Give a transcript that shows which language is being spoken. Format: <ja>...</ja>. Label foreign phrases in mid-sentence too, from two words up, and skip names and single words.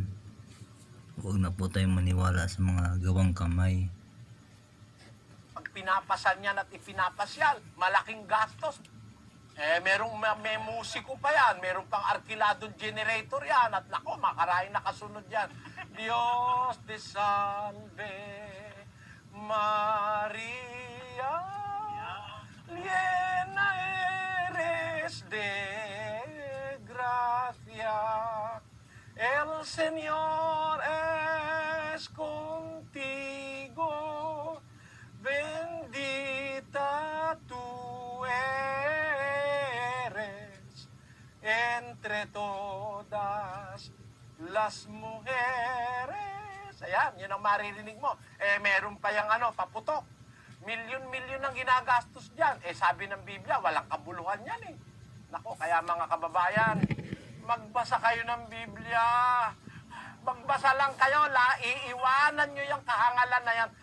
<tl>Huwag na po tayong maniwala sa mga gawang kamay. pag pinapasan yan at ipinapasyal, malaking gastos. May musiko pa yan, merong pang arkiladong generator yan, at nako, makaraing nakasunod yan.</tl> <es>Dios te salve, Maria, llena eres de gracia, el Señor es contigo, bendita tú eres entre todas las mujeres.</es> <tl>Ayan, yun ang maririnig mo. Meron pa yung paputok. Milyon-milyon ang ginagastos dyan. Sabi ng Biblia, walang kabuluhan yan eh. Nako, kaya mga kababayan, magbasa kayo ng Biblia. Magbasa lang kayo, iiwanan nyo yung kahangalan na yan.</tl>